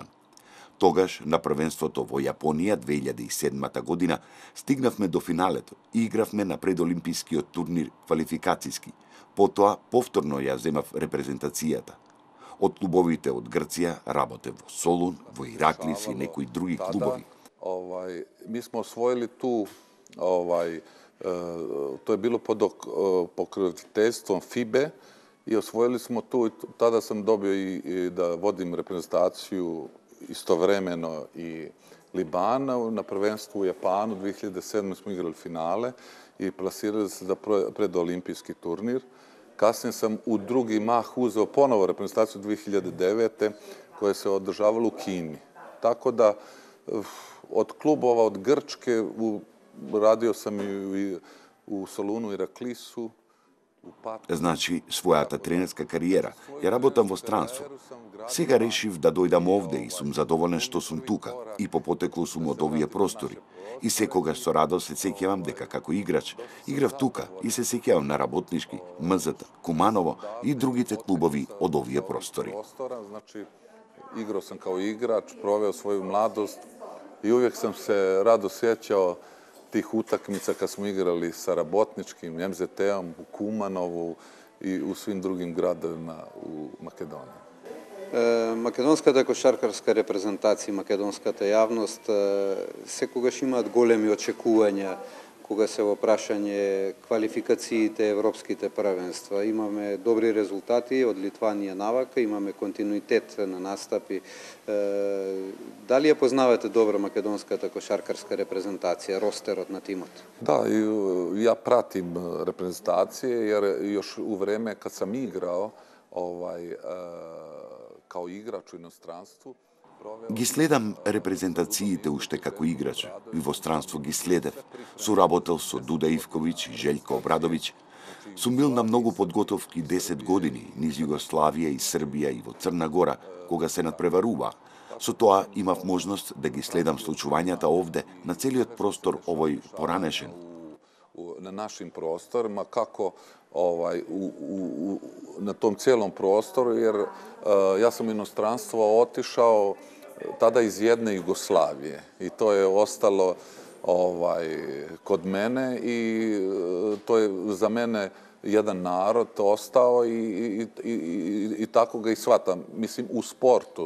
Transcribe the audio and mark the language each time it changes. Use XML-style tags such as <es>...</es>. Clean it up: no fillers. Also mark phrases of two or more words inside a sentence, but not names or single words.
<mk>Тогаш, на првенството во Јапонија 2007 година, стигнавме до финалето и игравме на предолимпискиот турнир квалификацијски. Потоа, повторно ја земав репрезентацијата. Од клубовите од Грција работев во Солун, во Ираклис и некои други клубови.</mk> <sr>Mi smo osvojili tu, to je bilo pod pokroviteljstvom FIBE i osvojili smo tu i tada sam dobio i da vodim reprezentaciju istovremeno i Libana. Na prvenstvu u Japanu 2007. smo igrali finale i plasirali se za predolimpijski turnir. Kasnije sam u drugi mah uzeo ponovo reprezentaciju 2009. koja se održavala u Kini. Tako da od klubova, od Grčke, radio sam i u Solunu, Iraklisu.</sr> <mk>Значи, својата тренерска кариера ја работам во странство. Сега решив да дојдам овде и сум задоволен што сум тука и по потекло сум од овие простори. И секогаш со радост се сеќавам дека како играч играв тука и се сеќавам на Работнички, МЗТ, Куманово и другите клубови од овие простори. Значи,</mk> <sr>игрao sam kao igrač, proveo svoju mladost i uvijek sam se rado sjećao tih utakmica kad smo igrali sa Rabotničkim, MZT-om, u Kumanovu i u svim drugim gradovima u Makedoniji.</sr> <mk>Македонската кошаркарска репрезентација, македонската јавност секогаш имаат големи очекувања кога се во прашање квалификациите европските првенства. Имаме добри резултати од Литванија навака, имаме континуитет на настапи. Дали ја познавате добро македонската кошаркарска репрезентација, ростерот на тимот?</mk> <sr>Da, ja pratim reprezentacije jer još u vreme kad sam igrao kao igrač u inostranstvu.</sr> <mk>Ги следам репрезентациите уште како играч и во странство ги следев. Соработел со Дуда Ивковиќ и Желјко Обрадовиќ. Сум бил на многу подготовки 10 години низ Југославија и Србија и во Црна Гора, кога се надпреварува. Со тоа имав можност да ги следам случувањата овде на целиот простор овој поранешен.</mk> <sr>Na našim prostorima, kako na tom cijelom prostoru, jer ja sam u inostranstvo otišao tada iz jedne Jugoslavije i to je ostalo kod mene i to je za mene jedan narod ostao i tako ga i shvatam, mislim, u sportu.</sr>